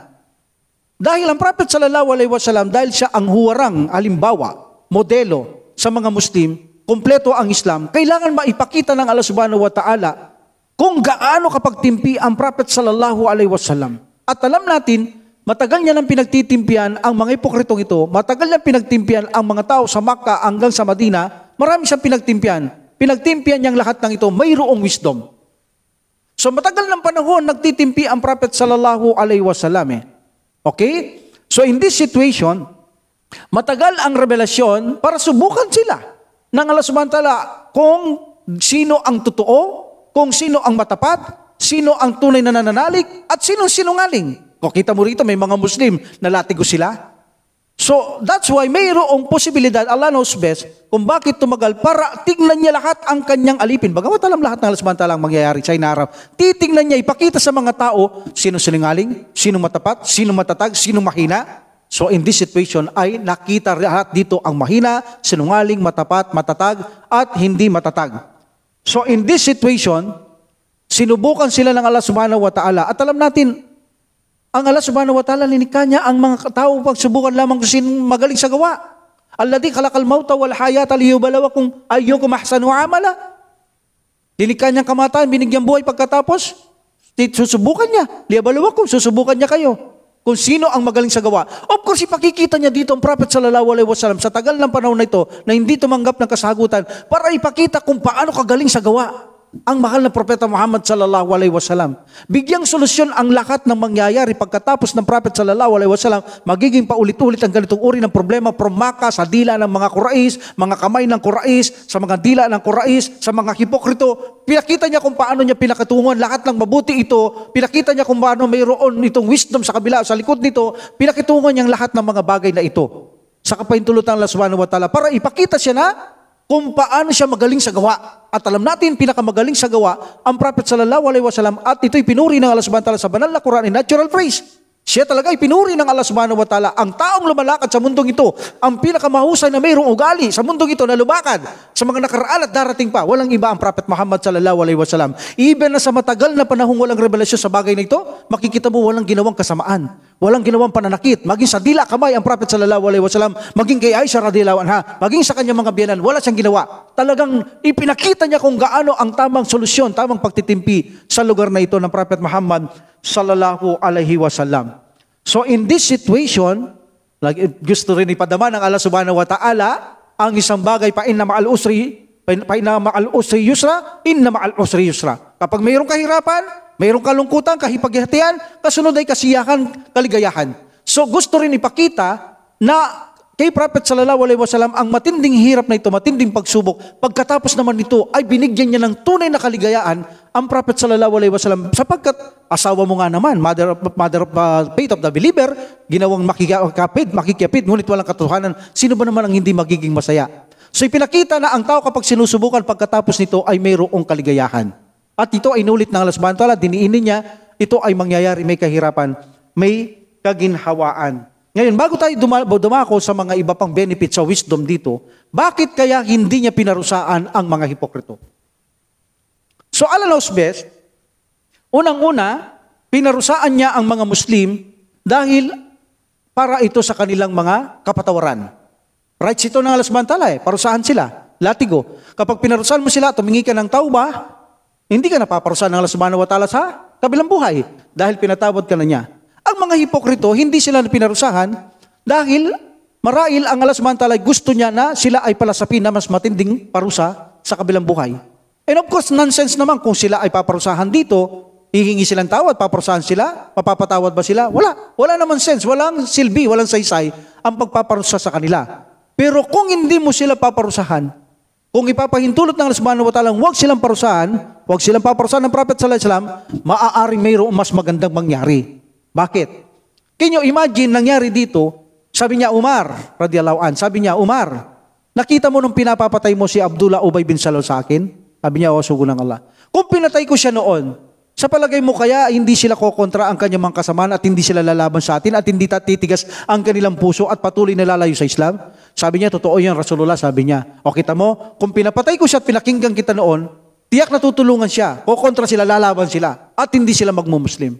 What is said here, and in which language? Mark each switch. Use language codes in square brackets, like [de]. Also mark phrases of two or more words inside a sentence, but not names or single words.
[tl] Dahil ang Prophet [ar] صلى الله عليه وسلم, [tl] dahil siya ang huwarang halimbawa, modelo sa mga Muslim, kumpleto ang Islam, kailangan maipakita ng Allah [ar] سبحانه وتعالى [tl] kung gaano kapagtimpi ang Prophet [ar] صلى الله عليه وسلم. [tl] At alam natin, matagal niya nang pinagtitimpian ang mga hipokritong ito, matagal niya pinagtimpian ang mga tao sa Makkah hanggang sa Madina, marami siyang pinagtimpian. Pinagtimpian niyang lahat ng ito, mayroong wisdom. So matagal ng panahon, nagtitimpi ang Prophet [ar] صلى الله عليه وسلم. [en] Okay? So in this situation, [tl] matagal ang revelasyon para subukan sila ng Allah [ar] سبحانه وتعالى [tl] kung sino ang totoo, kung sino ang matapat, sino ang tunay na nananalig, at sino sinungaling. Kung kita mo rito, may mga Muslim na latigo sila. [en] So, that's why mayroong posibilidad, Allah knows best, [tl] kung bakit tumagal para tingnan niya lahat ang kanyang alipin. Bagamat alam lahat ng Allah [ar] سبحانه وتعالى [tl] ang mangyayari sa inaharap, titingnan niya, ipakita sa mga tao, sino sinungaling, sino matapat, sino matatag, sino mahina. So, [en] in this situation [tl] ay nakita lahat dito ang mahina, sinungaling, matapat, matatag, at hindi matatag. [en] So, in this situation, [tl] sinubukan sila ng Allah [ar] سبحانه وتعالى. [tl] At alam natin, ang Allah [ar] سبحانه وتعالى, [tl] linikha niya ang mga tao pagsubukan lamang kung sino magaling sa gawa. [ar] الذي خلق الموت والحياة ليبلوكم أيكم أحسن عملا. [tl] Linikha niya ang kamatayan, binigyan buhay pagkatapos, susubukan niya. Liyubluwakum, susubukan niya kayo. Kung sino ang magaling sa gawa. [en] Of course, [tl] ipakikita niya dito ang Prophet [ar] صلى الله عليه وسلم [tl] sa tagal ng panahon na ito na hindi tumanggap ng kasagutan para ipakita kung paano kagaling sa gawa ang mahal na Propeta Muhammad [ar] صلى الله عليه وسلم. [tl] Bigyang solusyon ang lahat ng mangyayari pagkatapos ng Prophet [ar] صلى الله عليه وسلم, [tl] magiging paulit-ulit ang ganitong uri ng problema from Makkah sa dila ng mga Quraysh, mga kamay ng Quraysh, sa mga dila ng Quraysh, sa mga hipokrito. Pinakita niya kung paano niya pinakatunguhan lahat ng mabuti ito. Pinakita niya kung paano mayroon itong wisdom sa kabila, sa likod nito. Pinakitunguhan niya lahat ng mga bagay na ito sa kapahintulutan ng Allah [ar] سبحانه وتعالى [tl] para ipakita siya na kung paano siya magaling sa gawa. At alam natin, pinakamagaling sa gawa, ang Prophet [ar] صلى الله عليه وسلم, [tl] at ito'y pinuri ng Allah [ar] سبحانه وتعالى [tl] sa banal na Quran [en] in natural phrase. [tl] Siya talaga ay pinuri ng Allah [ar] سبحانه وتعالى. [tl] Ang taong lumalakad sa mundong ito, ang pinakamahusay na mayroong ugali sa mundong ito na lumakad sa mga nakaraan at darating pa, walang iba ang Prophet Muhammad [ar] صلى الله عليه وسلم. [tl] Even na sa matagal na panahong walang revelasyon sa bagay na ito, makikita mo walang ginawang kasamaan, walang ginawang pananakit, maging sa dila kamay ang Prophet [ar] صلى الله عليه وسلم, [tl] maging kay Aisha [ar] رضي الله عنها, [tl] maging sa kanyang mga biyanan, wala siyang ginawa. Talagang ipinakita niya kung gaano ang tamang solusyon, tamang pagtitimpi sa lugar na ito ng Prophet Muhammad [ar] صلى الله عليه وسلم. [en] So in this situation, [tl] gusto rin ipadama ng Allah [ar] سبحانه وتعالى [tl] ang isang bagay, pa [ar] إن مع العسر يسرا, إن مع العسر يسرا. [tl] Kapag mayroong kahirapan, mayroong kalungkutan, kahipaghihatian, kasunod ay kasiyahan, kaligayahan. So gusto rin ipakita na kay Prophet [ar] صلى الله عليه وسلم [tl] ang matinding hirap na ito, matinding pagsubok, pagkatapos naman nito ay binigyan niya ng tunay na kaligayaan ang Prophet [ar] صلى الله عليه وسلم, [tl] sapagkat asawa mo nga naman, [en] mother of faith of the believer, [tl] ginawang makikipid, ngunit walang katotohanan, sino ba naman ang hindi magiging masaya? So ipinakita na ang tao kapag sinusubukan, pagkatapos nito ay mayroong kaligayahan. At ito ay inulit ng Allah [ar] سبحانه وتعالى, [tl] diniinin niya, ito ay mangyayari, may kahirapan, may kaginhawaan. Ngayon, bago tayo dumako sa mga iba pang benefit sa wisdom dito, bakit kaya hindi niya pinarusaan ang mga hipokrito? [en] So, Allah knows best, [tl] unang-una, Pinarusaan niya ang mga Muslim dahil para ito sa kanilang mga kapatawaran. Rights ito ng Allah [ar] سبحانه وتعالى [tl] parusahan sila, latigo. Kapag pinarusahan mo sila, tumingi ka ng tauba, hindi ka napaparusahan ng Allah [ar] سبحانه وتعالى [tl] sa kabilang buhay dahil pinatawad ka na niya. Ang mga hipokrito, hindi sila pinarusahan dahil marahil ang Allah [ar] سبحانه وتعالى [tl] gusto niya na sila ay palasapin na mas matinding parusa sa kabilang buhay. [en] And of course, [tl] nonsense naman kung sila ay paparusahan dito, hihingi silang tawad, paparusahan sila, mapapatawad ba sila? Wala. Wala naman sense, walang silbi, walang saysay ang pagpaparusa sa kanila. Pero kung hindi mo sila paparusahan, kung ipapahintulot ng Allah [ar] سبحانه وتعالى, [tl] huwag silang parusahan, huwag silang paparusahan ng Prophet [ar] صلى الله عليه وسلم, [tl] maaaring mayroong mas magandang mangyari. Bakit? [en] Can you imagine [tl] nangyari dito? Sabi niya Umar, [ar] رضي الله عن, [tl] sabi niya Umar, nakita mo nung pinapapatay mo si Abdullah Ubay bin Salul sa akin? Sabi niya, sugo ng Allah. Kung pinatay ko siya noon, sa palagay mo kaya hindi sila kokontra ang kanyang mga kasamaan at hindi sila lalaban sa atin at hindi titigas ang kanilang puso at patuloy na lalayo sa Islam? Sabi niya, totoo yan Rasulullah, sabi niya. O kita mo, kung pinapatay ko siya at pinakinggan kita noon, tiyak na tutulungan siya, kokontra sila, lalaban sila at hindi sila magmumuslim.